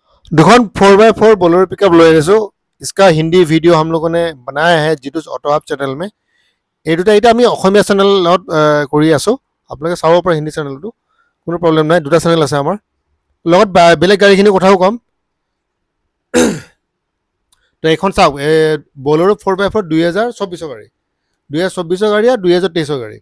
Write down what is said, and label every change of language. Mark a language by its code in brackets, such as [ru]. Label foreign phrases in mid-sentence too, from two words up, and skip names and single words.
[hi] दुकान 4x4 बोलेरो पिकअप ले आसो। इसका हिंदी वीडियो हम लोगों ने बनाया है जिटुस ऑटो हब चैनल में। [as] এই দুটা এটা আমি অসমীয়া চেনেলত কৰি আছো। আপোনালোকে চাব পাৰে হিন্দী চেনেলটো, কোনো [en] প্ৰব্লেম নাই। [as] দুটা চেনেল আছে আমাৰ লগত, বেলেগ গাড়ীখিনি কথাও কম। তো এইখন চাওক, বলেৰো 4x4 2024 গাড়ী, 2024 গাড়ী আৰু 2023 গাড়ী।